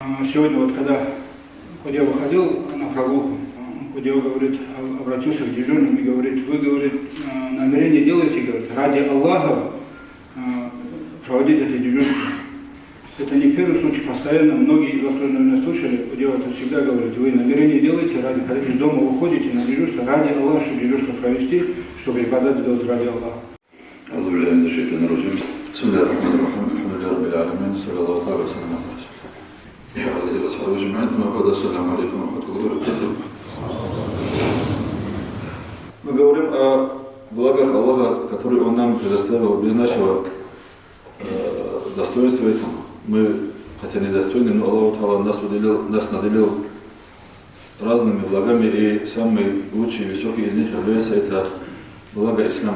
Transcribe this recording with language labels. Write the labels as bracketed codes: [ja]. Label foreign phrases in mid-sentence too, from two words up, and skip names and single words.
[ru] Сегодня вот когда Худя выходил на прогулку, Худя говорит, обратился к дежурным и говорит, вы, говорит, намерение делаете, говорит, ради Аллаха проводить это дежурство. Это не первый случай, постоянно, многие из вас тоже, наверное, слышали, Худя это всегда говорит, вы намерение делаете, когда из дома выходите на дежурство, ради Аллаха, чтобы дежурство провести, чтобы ибадат сделать ради Аллаха. [ar] أعوذ بالله من الشيطان الرجيم بسم الله الرحمن الرحيم الحمد لله رب العالمين صلى الله عليه وسلم يا عليه وصحبه أجمعين وبعد السلام عليكم ورحمة الله وبركاته. [ru] Мы говорим о благах Аллаха, которые Он нам предоставил без нашего достоинства этому. Мы, хотя недостойны, но Аллах Та'ала нас наделил разными благами, и самый лучший и высокий из них является это благо ислама.